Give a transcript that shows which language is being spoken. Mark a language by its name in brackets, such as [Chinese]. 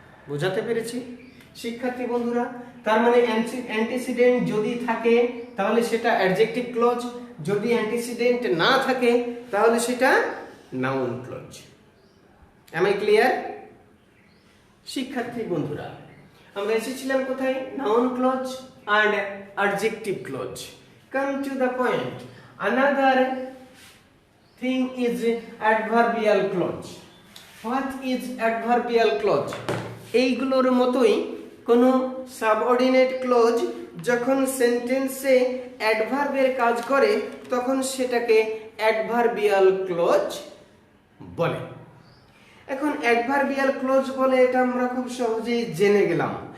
[Bangla] বোঝাতে পেরেছি শিক্ষার্থী বন্ধুরা? তার মানে অ্যান্টিসিডেন্ট যদি থাকে তাহলে সেটা অ্যাডজেক্টিভ ক্লোজ, যদি অ্যান্টিসিডেন্ট না থাকে তাহলে সেটা noun clause. [English] Am I clear? [Bangla] শিক্ষার্থী বন্ধুরা, আমরা এসেছিলাম কোথায়? [English] Noun clause and adjective clause. Come to the point. Another thing is adverbial clause. What is adverbial clause? [Bangla] এইগুলোর মতোই কোনো সাবঅর্ডিনেট ক্লোজ যখন সেন্টেন্সে অ্যাডভার্বের কাজ করে তখন সেটাকে অ্যাডভার্বিয়াল ক্লোজ বলে। এখন অ্যাডভার্বিয়াল ক্লোজ বলে এটা আমরা খুব সহজেই জেনে গেলাম।